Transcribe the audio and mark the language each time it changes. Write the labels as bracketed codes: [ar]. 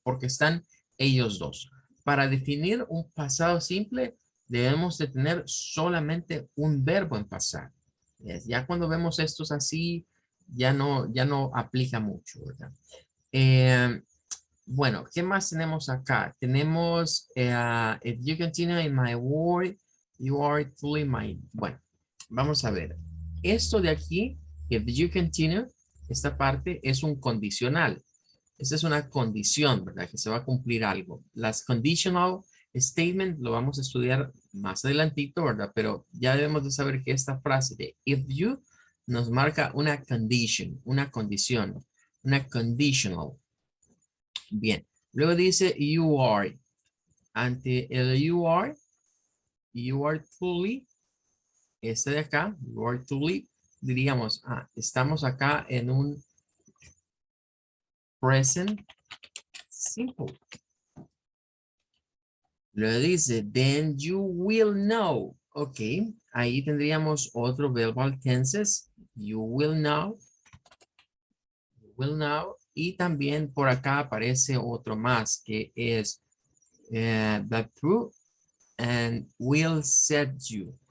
[es] Porque están ellos dos. Para definir un pasado simple, debemos de tener solamente un verbo en pasado. Ya cuando vemos estos así, ya no aplica mucho, ¿verdad? Bueno, ¿qué más tenemos acá? Tenemos, [en] if you continue in my word, you are truly mine. [es] Bueno, vamos a ver. Esto de aquí, [en] if you continue, [es] esta parte es un condicional. Esta es una condición, ¿verdad? Que se va a cumplir algo. Las conditional statement lo vamos a estudiar más adelantito, ¿verdad? Pero ya debemos de saber que esta frase de [en] if you [es] nos marca una condition, una condición, una conditional. Bien, luego dice you are. Ante el [en] you are truly, [es] este de acá, you are truly, diríamos, estamos acá en un [en] present simple. [es] Luego dice, [en] then you will know. [es] Ok, ahí tendríamos otro [en] verbal tenses. You will know. You will know. [es] Y también por acá aparece otro más que es [en] the truth and will set you.